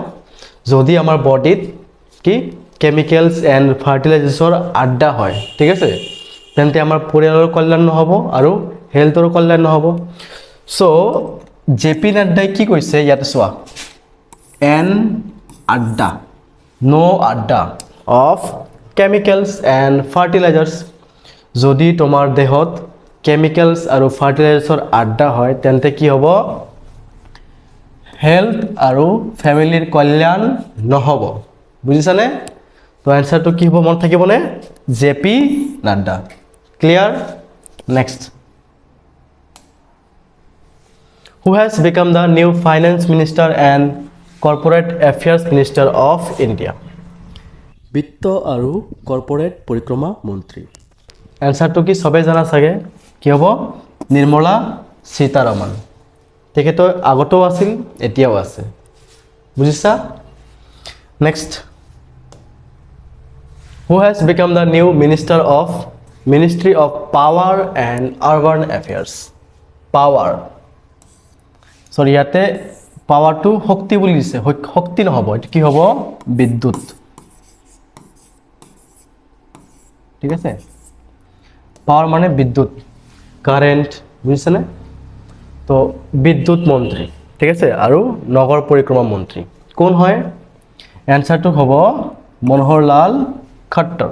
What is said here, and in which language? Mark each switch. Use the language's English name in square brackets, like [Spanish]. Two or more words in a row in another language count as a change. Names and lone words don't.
[Assamese] যদি আমাৰ বডিত কি [English] chemicals and fertilizers [Assamese] আড্ডা হয় ঠিক আছে তেন্তে আমাৰ পৰিয়ালৰ কল্যাণ নহব আৰু হেলথৰ কল্যাণ নহব সো জেপি নাড্ডাই কি কৈছে ইয়াতে চোৱা এন আড্ডা নো আড্ডা [English] of chemicals and fertilizers [Assamese] যদি তোমাৰ দেহত কেমিকেলস আৰু ফার্টিলাইজার্সৰ আড্ডা হয় তেন্তে কি হ'ব হেলথ আৰু ফ্যামিলিৰ কল্যাণ নহব বুজিছানে তো আনসাৰটো কি হ'ব মন থাকিবনে জেপি নাড্ডা [English] clear next Who has become the new finance minister and corporate affairs minister of India [Assamese] বিত্ত আৰু কৰ্পোৰেট পৰিক্ৰমা মন্ত্ৰী আনসাৰটো কি সবে জানা চাগে কি হ'ব নিৰ্মলা সীতাৰামন তেখেতো আগতেও আছিল এতিয়াও আছে বুজিছা নেক্সট [English] Who has become the new Ministry of Power and Urban Affairs Power [Assamese] সরি ইয়াতে পাৱাৰটো শক্তি বুলি দিছে শক্তি নহব এটো কি হ'ব বিদ্যুৎ ঠিক আছে পাৱাৰ মানে বিদ্যুৎ কারেন্ট বুজিছানে তো বিদ্যুৎ মন্ত্ৰী ঠিক আছে আৰু নগৰ পৰিক্ৰমা মন্ত্ৰী কোন হয় এনচাৰটো হ'ব মনোহৰ লাল খট্টৰ।